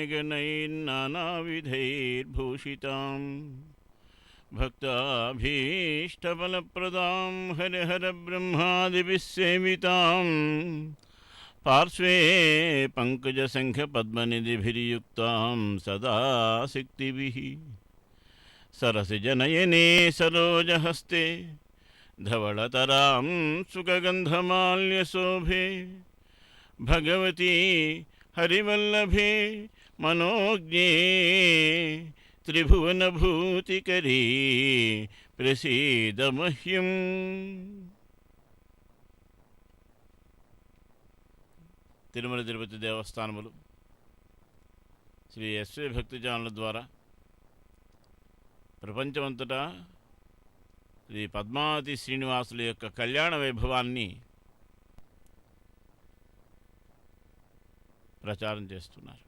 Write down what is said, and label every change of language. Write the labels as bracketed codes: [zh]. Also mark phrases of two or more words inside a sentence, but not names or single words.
[sa] మణిగణైర్నానావిధైర్భూషితాం భక్తాభీష్టఫలప్రదాం హరిహరబ్రహ్మాదిభిः సేవితాం పార్శ్వే పంకజసంఖ్యపద్మనిధిభిర్యుక్తాం సదా శక్తిభిः सरसिजनयने सरोजहस्ते धवलतरां सुखगन्धमाल्यशोभे भगवती हरिवल्लभे मनोज्ञे त्रिभुवनभूतिकरी प्रसीद मह्यम्। [te] తిరుమల తిరుపతి దేవస్థానములు శ్రీ ఎస్వి భక్తిజనుల ద్వారా ప్రపంచమంతటా శ్రీ పద్మావతి శ్రీనివాసుల యొక్క కళ్యాణ వైభవాన్ని ప్రచారం చేస్తున్నారు.